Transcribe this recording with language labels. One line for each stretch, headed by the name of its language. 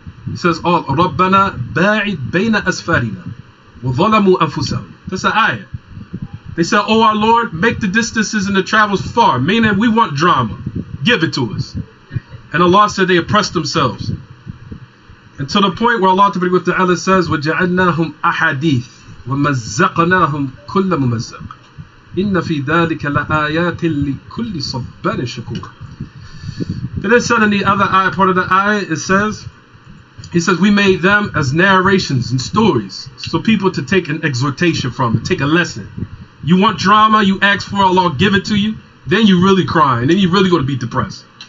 English: He says, "Oh,
Arabic: Rabbana ba'id bayna asfarina wa zalamu anfusahum."
English: That's the ayah. They said, "Oh our Lord, make the distances and the travels far." Meaning, we want drama. Give it to us. And Allah said they oppressed themselves. And to the point where Allah Ta'ala says,
Arabic: وَجَعَلْنَاهُمْ أَحَادِيث وَمَزَّقْنَاهُمْ كُلَّ مُمَزَّقٍ إِنَّ فِي ذَلِكَ لَآيَاتٍ لِكُلِّ صَبَّارٍ شَكُورٍ.
English: And then said in the other ayah, part of the ayah, He says, we made them as narrations and stories, so people to take an exhortation from it, take a lesson. You want drama, you ask for Allah, give it to you, then you really cry, and then you really going to be depressed.